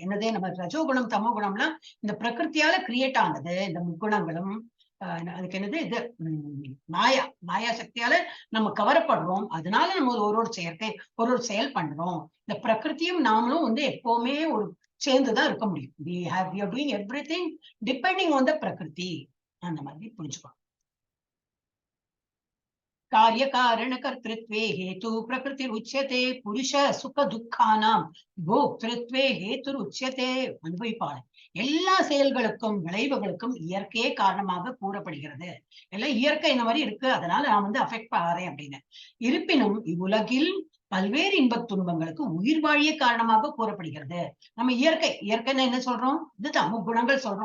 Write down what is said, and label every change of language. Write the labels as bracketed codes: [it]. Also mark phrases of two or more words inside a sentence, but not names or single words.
[ta] என்னது, நம்ம ரஜோகுணம் தமோ குணம்லாம் இந்த பிரகிருத்தியால கிரியேட் ஆனது. இந்த முக்குணங்களும் அதுக்கு என்னது இது மாயா சக்தியால நம்ம கவரப்படுறோம். அதனால நம்ம ஒரு செயற்கை ஒரு செயல் பண்றோம். இந்த பிரகிருத்தியும் நாமளும் வந்து எப்பவுமே ஒரு சேர்ந்துதான் இருக்க முடியும். [en] we are doing everything depending on the பிரகிருதி. [ta] அந்த மாதிரி புரிஞ்சுக்கணும். [sa] कार्य कारण कर्तृत्वे हेतु प्रकृति उच्यते पुरुष सुख दुःखानाम भोक्तृत्वे हेतु उच्यते. [ta] அனுபவிப்பாளர் எல்லா செயல்களுக்கும் விளைவுகளுக்கும் இயற்கையே காரணமாக கூறப்படுகிறது. எல்லாம் இயற்கை இந்த மாதிரி இருக்கு, அதனால நான் வந்து அஃபெக்ட் ஆகிறேன் அப்படின்னு. இருப்பினும் இவ்வுலகில் பல்வேறு இன்பத் துன்பங்களுக்கு உயிர் வாழிய காரணமாக கூறப்படுகிறது. நம்ம இயற்கைன்னு என்ன சொல்றோம், இது தமோ குணங்கள் சொல்றோம்.